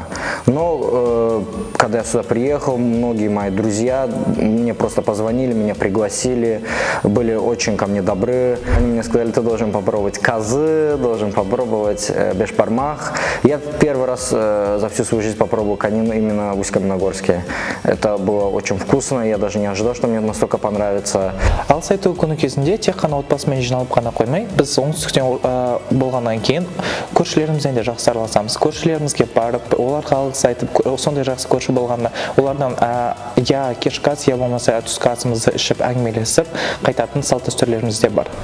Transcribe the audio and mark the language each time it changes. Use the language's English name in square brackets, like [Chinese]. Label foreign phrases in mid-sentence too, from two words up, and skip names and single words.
[Russian] Но когда я сюда приехал, многие мои друзья мне просто позвонили, меня пригласили, были очень ко мне добры. Они мне сказали: ты должен попробовать казы, должен попробовать бешбармах. Я первый раз за всю свою жизнь попробовал конину именно в Усть-Каменогорске. Это было очень вкусно, я даже не ожидал, что мне настолько понравится. [Kazakh] Алыс айту күні кезінде тек қана отбасымен жиналып қана қоймай, біз оңтүстіктен болғаннан кейін көршілерімізбен де жақсы араласамыз. Көршілерімізге барып, оларға алғыс айтып, сондай жақсы көрші болғанда олардан я кешкі ас, я болмаса түскі асымызды ішіп әңгімелесіп қайтатын салт дәстүрлеріміз де бар.